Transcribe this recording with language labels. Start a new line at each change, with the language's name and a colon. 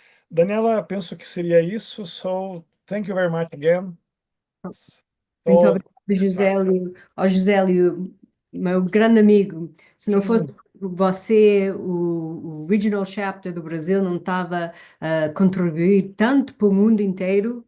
Portuguese: Daniela, penso que seria isso.
English: So, thank you very much again.
Portuguese: Muito
English: So,
Portuguese: obrigada, Josélio. Ao Josélio, meu grande amigo. Se não fosse sim, você, o Regional Chapter do Brasil não estava a contribuir tanto para o mundo inteiro.